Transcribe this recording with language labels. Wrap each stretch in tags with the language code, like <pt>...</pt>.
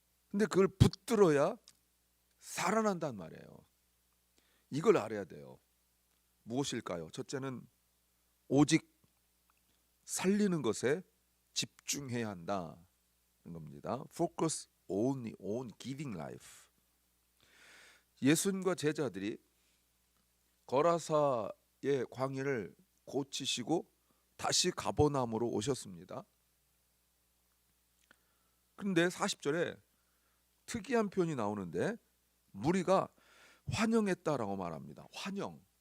<ko>근데 그걸 붙들어야 살아난단 말이에요. 이걸 알아야 돼요. 무엇일까요? 첫째는 오직 살리는 것에 집중해야 한다는 겁니다.</ko> <en>Focus only on giving life.</en> <ko>예수님과 제자들이 거라사의 광야를 고치시고 다시 가버나움으로 오셨습니다. 그런데 40절에 특이한 표현이 나오는데 무리가 환영했다라고 말합니다. 환영.</ko>